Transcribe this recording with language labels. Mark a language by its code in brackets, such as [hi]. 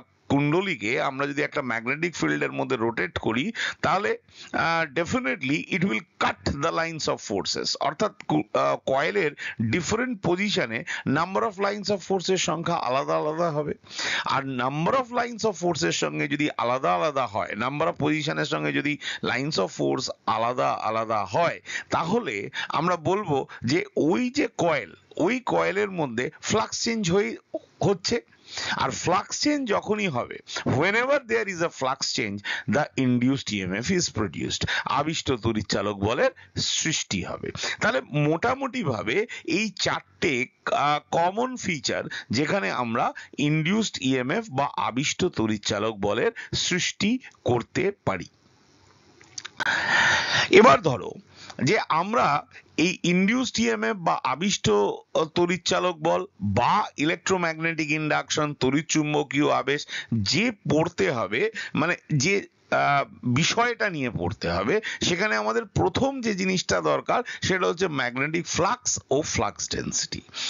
[bn] কুণ্ডলীকে আমরা যদি একটা ম্যাগনেটিক ফিল্ডের মধ্যে রোটেট করি, তাহলে definitely it will cut the lines of forces, অর্থাৎ কয়েলের ডিফারেন্ট পজিশনে নাম্বার অফ লাইন্স অফ ফোর্সের সংখ্যা আলাদা আলাদা হবে। আর নাম্বার অফ লাইন্স অফ ফোর্সের সঙ্গে যদি আলাদা আলাদা হয়, নাম্বার অফ পজিশনের সঙ্গে যদি লাইন্স অফ ফোর্স আলাদা আলাদা হয়, তাহলে আমরা বলবো যে ওই যে কয়েল, ওই কয়েলের মধ্যে ফ্লাক্স চেঞ্জ হচ্ছে। আর ফ্লাক্স চেঞ্জ যখনই হবে, [en] whenever there is a flux change, the induced EMF is produced, [bn] আবিষ্ট তড়িৎচালক বলের সৃষ্টি হবে। তাহলে মোটামুটি ভাবে এই চারটে কমন ফিচার যেখানে আমরা ইনডিউসড ইএমএফ বা আবিষ্ট তড়িৎচালক বলের সৃষ্টি করতে পারি। এবার ধরো যে আমরা এই ইনডিউসড ইএমএফ বা আবিষ্ট তড়িৎচালক বল বা ইলেকট্রোম্যাগনেটিক ইন্ডাকশন, তড়িৎচুম্বকীয় আবেশ যে পড়তে হবে, মানে যে বিষয়টা নিয়ে পড়তে হবে, সেখানে আমাদের প্রথম যে জিনিসটা দরকার সেটা হচ্ছে ম্যাগনেটিক ফ্লাক্স ও ফ্লাক্স ডেন্সিটি।